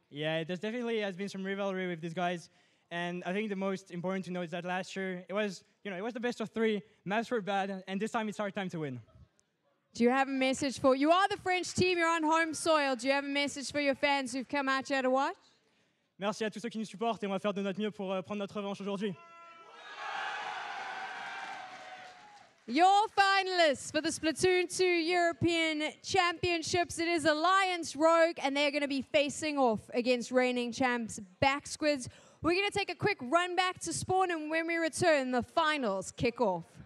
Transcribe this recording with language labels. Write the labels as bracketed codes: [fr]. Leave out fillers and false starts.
[en] Yeah, there's definitely has been some rivalry with these guys, and I think the most important to know is that last year it was the best of 3. Maps were bad, and this time it's our time to win. Do you have a message for? You are the French team. You're on home soil. Do you have a message for your fans who've come out here to watch? [fr] Merci à tous ceux qui nous supportent et on va faire de notre mieux pour prendre notre revanche aujourd'hui. [en] Your finalists for the Splatoon 2 European Championships, it is Alliance Rogue, and they're going to be facing off against reigning champs Backsquids. We're going to take a quick run back to spawn, and when we return, the finals kick off.